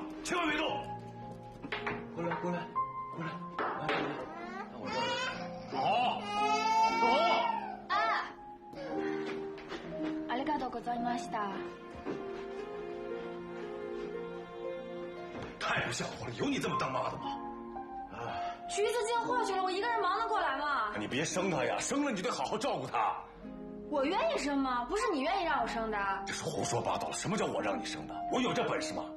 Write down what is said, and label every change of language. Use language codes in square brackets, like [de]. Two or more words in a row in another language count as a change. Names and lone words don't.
[zh] 千万别动！过来，过来，过来，来，到我这儿。好，走。 [ja] ありがとうございました。 [zh] 太不像话了，有你这么当妈的吗？橘子进货去了，我一个人忙得过来吗？你别生他呀，生了你得好好照顾他。我愿意生吗？不是你愿意让我生的。这是胡说八道！什么叫我让你生的？我有这本事吗？